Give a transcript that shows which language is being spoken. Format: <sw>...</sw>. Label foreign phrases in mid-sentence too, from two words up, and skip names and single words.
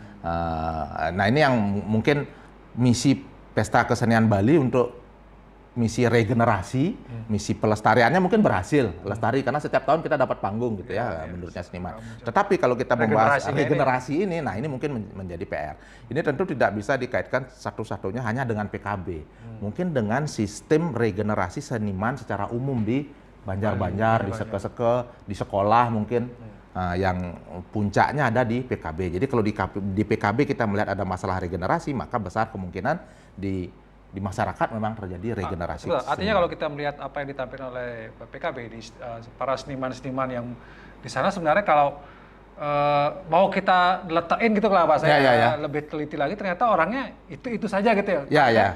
<id>Nah, ini yang mungkin misi Pesta Kesenian Bali untuk misi regenerasi, misi pelestariannya mungkin berhasil, lestari karena setiap tahun kita dapat panggung gitu ya, menurutnya seniman. Tetapi kalau kita membahas regenerasi ini, nah ini mungkin menjadi PR. Ini tentu tidak bisa dikaitkan satu-satunya hanya dengan PKB. Mungkin dengan sistem regenerasi seniman secara umum di banjar-banjar, di seke-seke, di sekolah mungkin. Yang puncaknya ada di PKB. Jadi kalau di PKB kita melihat ada masalah regenerasi, maka besar kemungkinan di masyarakat memang terjadi regenerasi. Artinya kalau kita melihat apa yang ditampilkan oleh PKB, para seniman-seniman yang di sana sebenarnya kalau mau kita letain gitu lah bahasanya, lebih teliti lagi ternyata orangnya itu saja gitu ya.</id>